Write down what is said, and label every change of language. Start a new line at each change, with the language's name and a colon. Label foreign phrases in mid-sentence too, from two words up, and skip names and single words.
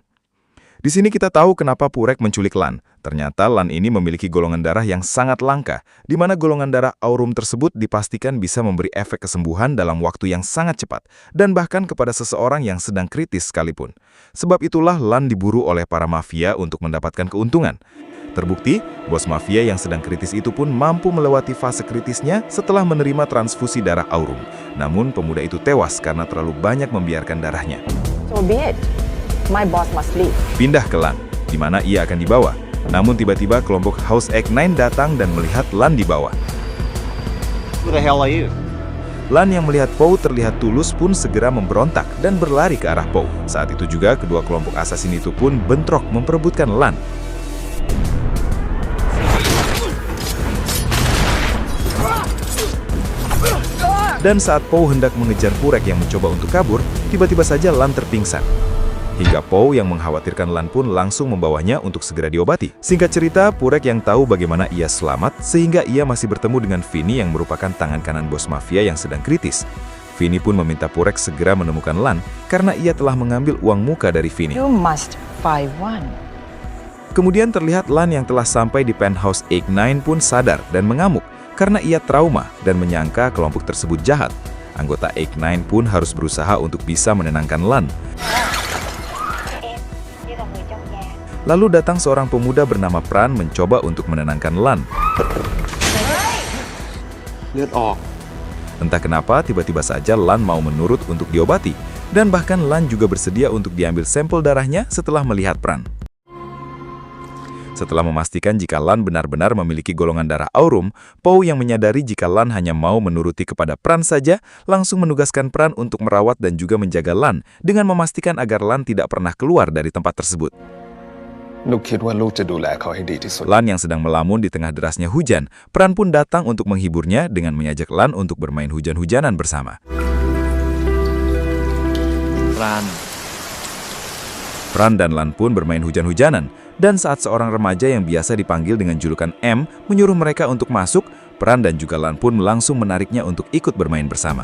Indonesian: Di sini kita tahu kenapa Purek menculik Lan. Ternyata Lan ini memiliki golongan darah yang sangat langka, di mana golongan darah aurum tersebut dipastikan bisa memberi efek kesembuhan dalam waktu yang sangat cepat, dan bahkan kepada seseorang yang sedang kritis sekalipun. Sebab itulah Lan diburu oleh para mafia untuk mendapatkan keuntungan. Terbukti, bos mafia yang sedang kritis itu pun mampu melewati fase kritisnya setelah menerima transfusi darah aurum. Namun pemuda itu tewas karena terlalu banyak membiarkan darahnya.
English: So be it. My boss must leave.
Indonesian: Pindah ke Lan, di mana ia akan dibawa. Namun tiba-tiba kelompok House Egg Nine datang dan melihat Lan dibawa.
English: Who the hell are you?
Indonesian: Lan yang melihat Po terlihat tulus pun segera memberontak dan berlari ke arah Po. Saat itu juga kedua kelompok asasin itu pun bentrok memperebutkan Lan. Dan saat Po hendak mengejar Purek yang mencoba untuk kabur, tiba-tiba saja Lan terpingsan. Hingga Po yang mengkhawatirkan Lan pun langsung membawanya untuk segera diobati. Singkat cerita, Purek yang tahu bagaimana ia selamat, sehingga ia masih bertemu dengan Vini yang merupakan tangan kanan bos mafia yang sedang kritis. Vini pun meminta Purek segera menemukan Lan, karena ia telah mengambil uang muka dari Vini.
English: You must buy one.
Indonesian: Kemudian terlihat Lan yang telah sampai di penthouse Egg Nine pun sadar dan mengamuk, karena ia trauma dan menyangka kelompok tersebut jahat. Anggota Egg Nine pun harus berusaha untuk bisa menenangkan Lan. Lalu datang seorang pemuda bernama Pran mencoba untuk menenangkan Lan.
Thai: ลือดออก
Indonesian: Entah kenapa tiba-tiba saja Lan mau menurut untuk diobati, dan bahkan Lan juga bersedia untuk diambil sampel darahnya setelah melihat Pran. Setelah memastikan jika Lan benar-benar memiliki golongan darah aurum, Po yang menyadari jika Lan hanya mau menuruti kepada Pran saja, langsung menugaskan Pran untuk merawat dan juga menjaga Lan, dengan memastikan agar Lan tidak pernah keluar dari tempat tersebut.
Thai: ลูกคิดว่าลูกจะดูแลเขาให้ดีที่สุด
Indonesian: Lan yang sedang melamun di tengah derasnya hujan, Pran pun datang untuk menghiburnya dengan mengajak Lan untuk bermain hujan-hujanan bersama. Pran dan Lan pun bermain hujan-hujanan, dan saat seorang remaja yang biasa dipanggil dengan julukan M menyuruh mereka untuk masuk, Pran dan juga Lan pun langsung menariknya untuk ikut bermain bersama.